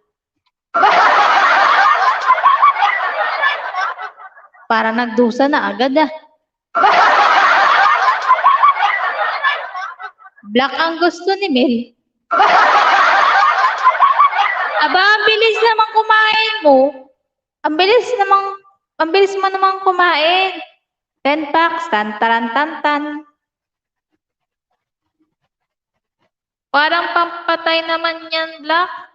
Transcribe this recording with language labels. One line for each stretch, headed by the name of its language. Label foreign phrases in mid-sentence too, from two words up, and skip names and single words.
Filipino: Para nagdusa na agad Black ang gusto ni Mel. Aba, ang bilis naman kumain mo. Ang bilis mo naman kumain. 10 packs, tan-taran-tan-tan. Parang pampatay naman yan, Black.